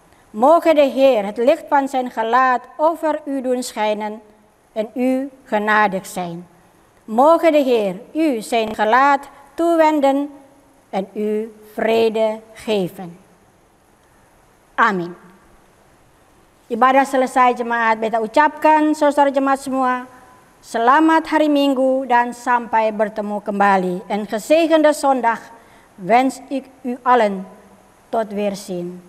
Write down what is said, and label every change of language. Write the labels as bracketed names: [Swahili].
[Dutch] Mogen de Heer het licht van zijn gelaat over u doen schijnen en u genadig zijn. Mogen de Heer u zijn gelaat toewenden en u vrede geven. [Indonesian] Amin. Ibadah selesai jemaat, beta ucapkan saudara jemaat semua, selamat hari Minggu dan sampai bertemu kembali. [Dutch] En gezegende zondag wens ik u allen tot weerzien.